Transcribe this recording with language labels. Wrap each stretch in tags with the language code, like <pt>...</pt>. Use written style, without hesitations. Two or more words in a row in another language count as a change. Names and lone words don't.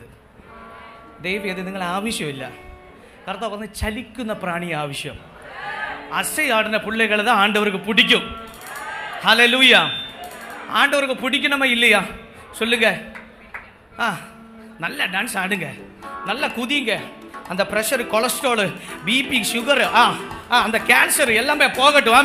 <ml>ദൈവം നിങ്ങൾ ആവശ്യമില്ല. കർത്താവ് പറഞ്ഞ് ചലിക്കുന്ന പ്രാണി ആവശ്യം.</ml> <ta>അസையாடுன பிள்ளைகளை தான் ஆண்டவருக்கு பிடிக்கும். ஹல்லேலூயா. ஆண்டவருக்கு பிடிக்கணுமா இல்லையா சொல்லுங்க. நல்ல டான்ஸ் ஆடுங்க, நல்லா குதிங்க. அந்த ப்ரெஷர், கொலஸ்ட்ரால், பிபி, சுகர், அந்த கேன்சர் எல்லாமே போகட்டும்.</ta>